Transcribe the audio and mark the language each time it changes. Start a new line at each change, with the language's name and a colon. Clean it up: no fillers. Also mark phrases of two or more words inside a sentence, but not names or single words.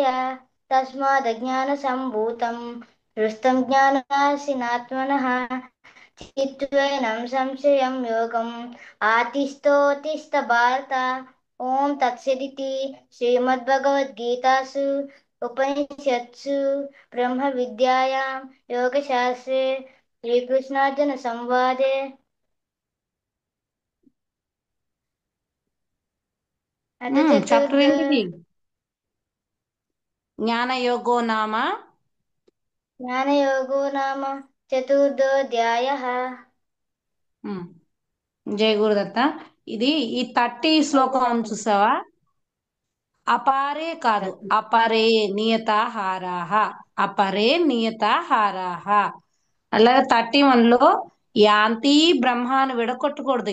Sanskrit: तस्मादज्ञानसम्भूतं हृष्टं ज्ञानासिनात्मनः चित्त्वेनं संशयं योगम् आतिष्ठोत्तिष्ठ भारत ॐ तत्सदिति श्रीमद्भगवद्गीतासु उपनिषत्सु ब्रह्मविद्यायां योगशास्त्रे श्रीकृष्णार्जुनसंवादे अथ చాప్టర్ चतुर्थ
Telugu: ఏంటిది?
Sanskrit: జ్ఞానయోగో నామ. ज्ञानयोगो नाम चतुर्थोऽध्यायः
Telugu: ఉమ్, జయ గురుదత్త. ఇది ఈ 30 శ్లోకం చూసావా? అపారే కాదు,
Sanskrit: అపరే నియతాహారాహ. అపరే నియతాహారాహ.
Telugu: అలాగే 31 లో యాంతి బ్రహ్మాను విడగొట్టకూడదు.